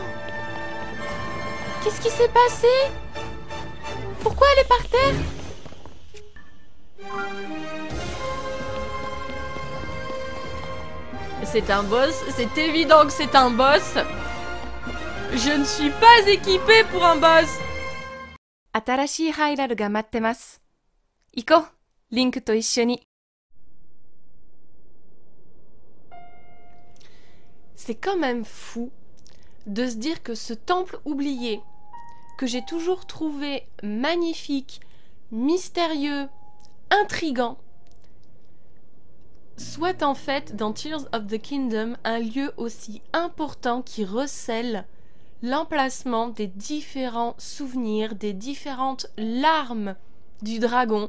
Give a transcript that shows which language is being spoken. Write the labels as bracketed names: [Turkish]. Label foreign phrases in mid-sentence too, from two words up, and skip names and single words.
[French] Qu'est-ce qui s'est passé? Pourquoi elle est par terre? C'est un boss, c'est évident que c'est un boss. Je ne suis pas équipée pour un boss. [Japanese] 新しいハイラルが待ってます。行こう、リンクと一緒に。 [French] C'est quand même fou de se dire que ce temple oublié, que j'ai toujours trouvé magnifique, mystérieux, intrigant, soit en fait dans Tears of the Kingdom un lieu aussi important qui recèle l'emplacement des différents souvenirs, des différentes larmes du dragon.